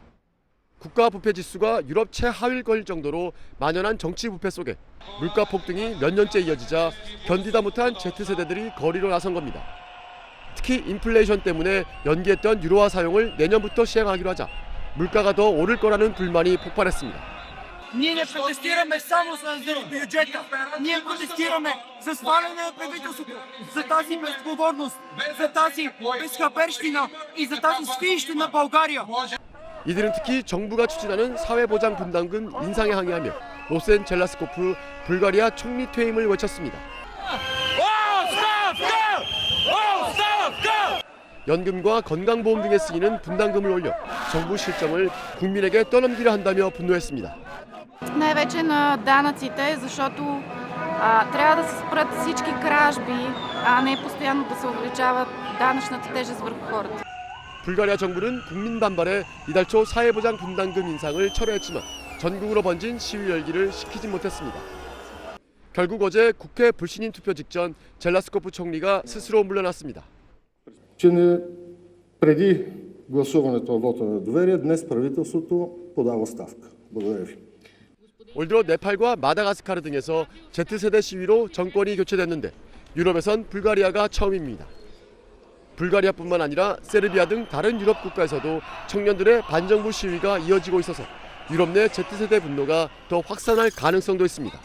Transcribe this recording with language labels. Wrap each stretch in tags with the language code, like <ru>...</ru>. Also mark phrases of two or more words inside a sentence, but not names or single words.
<ko>국가 부패 지수가 유럽 최하위일 정도로 만연한 정치 부패 속에 물가 폭등이 몇 년째 이어지자 견디다 못한 Z세대들이 거리로 나선 겁니다. 특히 인플레이션 때문에 연기했던 유로화 사용을 내년부터 시행하기로 하자 물가가 더 오를 거라는 불만이 폭발했습니다.</ko> <bg>Ние не протестираме само с бюджета. Ние протестираме с сваляне на правителството, за тази безотговорност, за тази безхаберщина и за тази свинщина България.</bg> <ko>이들은 특히 정부가 추진하는 사회보장 분담금 인상에 항의하며 로센 젤라스코프 불가리아 총리 퇴임을 외쳤습니다. 연금과 건강보험 등에 쓰이는 분담금을 올려 정부 실정을 국민에게 떠넘기려 한다며 분노했습니다.</ko> <bg>най-вече на данъците, защото трябва да се спрат всички кражби, а не постоянно да се увеличава данъчната тежест върху хората.</bg> <ko>불가리아 정부는 국민 반발에 이달 초 사회보장 분담금 인상을 철회했지만 전국으로 번진 시위 열기를 식히지 못했습니다. 결국 어제 국회 불신임 투표 직전 젤라스코프 총리가 스스로 물러났습니다.</ko> <bg>Че не преди гласуването на вота на недоверие, днес правителството подава оставка.</bg> <ko>올 들어 네팔과 마다가스카르 등에서 Z세대 시위로 정권이 교체됐는데 유럽에선 불가리아가 처음입니다. 불가리아뿐만 아니라 세르비아 등 다른 유럽 국가에서도 청년들의 반정부 시위가 이어지고 있어서 유럽 내 Z세대 분노가 더 확산할 가능성도 있습니다.</ko>